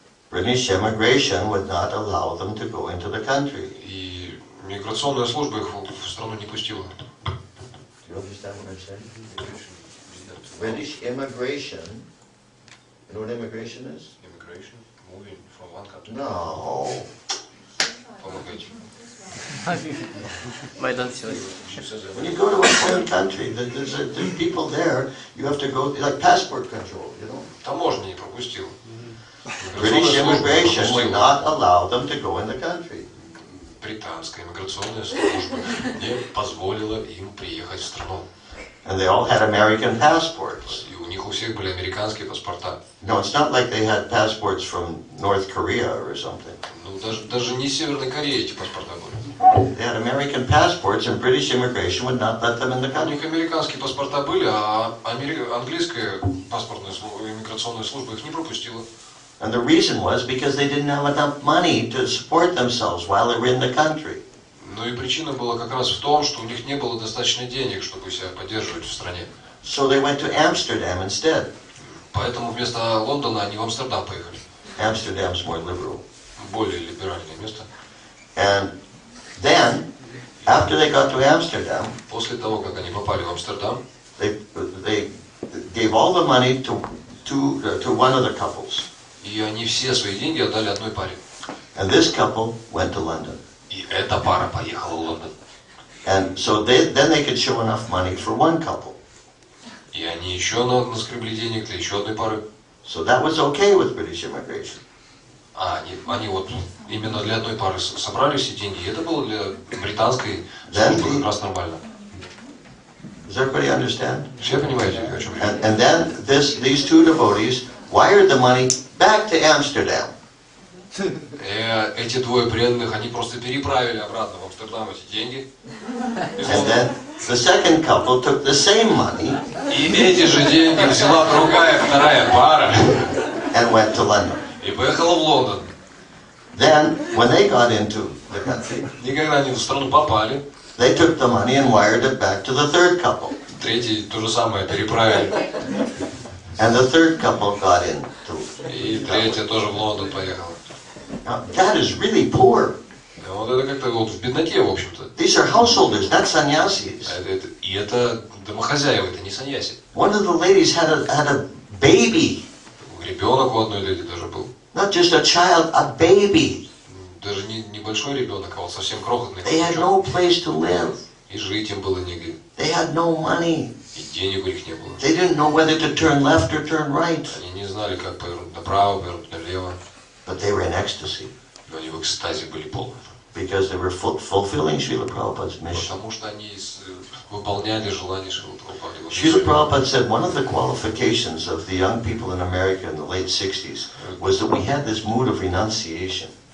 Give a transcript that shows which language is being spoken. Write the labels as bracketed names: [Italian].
[English] British immigration would not allow them to go into the country. [Russian] И миграционная служба их в страну не пустила. [English] Do you understand what I'm saying? British immigration, you know what immigration is? Immigration, moving from one country. No. [Russian] Помогайте. [English] When you go to a foreign country, there's people there, you have to go, like passport control, you know? [Russian] Таможня не пропустила. [English] British immigration would not allow them to go in the country. [Russian] Британская иммиграционная служба не позволила им приехать в страну. [English] And they all had American passports. [Russian] И у них у всех были американские паспорта. [English] No, it's not like they had passports from North Korea or something. [Russian] Ну, даже не Северной Кореи эти паспорта были. [English] They had American passports and British immigration would not let them in the [Russian] У [English] country. [Russian] них американские паспорта были, а английская паспортная иммиграционная служба их не пропустила. [English] And the reason was because they didn't have enough money to support themselves while they were in the country. [Russian] Ну и причина была как раз в том, что у них не было достаточно денег, чтобы себя поддерживать в стране. [English] So they went to Amsterdam instead. [Russian] Поэтому вместо Лондона они в Амстердам поехали. [English] Amsterdam's more liberal. [Russian] Более либеральное место. [English] And then, after they got to Amsterdam, [Russian] После того, как они попали в Амстердам, [English] they gave all the money to one of the couples. [Russian] и они все свои деньги отдали одной паре. [English] And this couple went to London. [Russian] И эта пара поехала в Лондон. [English] And so then they could show enough money for one couple. [Russian] И они еще наскребли денег для еще одной пары. [English] So that was okay with British immigration. [Russian] А они вот именно для одной пары собрали все деньги. И это было для британской службы как раз нормально. [English] Does everybody understand? [Russian] Все понимаете, о чем речь? [English] And then these 2 devotees wired the money back to Amsterdam. [Russian] Эти 2 преданных, они просто переправили обратно в Амстердам эти деньги. [English] And then the second couple took the same money [Russian] И эти же деньги взяла вторая пара [English] and went to London. [Russian] и поехала в Лондон. [English] Then, when they got into the country, [Russian] И когда они в страну попали, [English] they took the money and wired it back to the third couple. [Russian] третий то же самое переправили. [English] And the third couple got into. [Russian] И третья тоже в Лондон поехала. [English] Now, that is really poor. [Russian] Вот это как-то вот в бедноте, в общем-то. [English] These are householders, not sannyasis. [Russian] И это домохозяева, это не саньяси. [English] One of the ladies had a baby. [Russian] Ребенок у одной леди даже был. [English] Not just a child, a baby. [Russian] Даже не небольшой ребенок, а вот совсем крохотный. [English] They had no place to live. [Russian] И жить им было негде. [English] They had no money. [Russian] И денег у них не было. [English] They didn't know whether to turn left or turn right. [Russian] Они не знали, как повернуть направо, повернуть налево. [English] But they were in ecstasy. [Russian] Но они в экстазе были полны. [English] Because they were fulfilling Srila Prabhupada's mission. [Russian] Потому что они выполняли желания Шрилы Прабхупады. [English] Srila Prabhupada said one of the qualifications of the young people in America in the late 60s was that we had this mood of renunciation.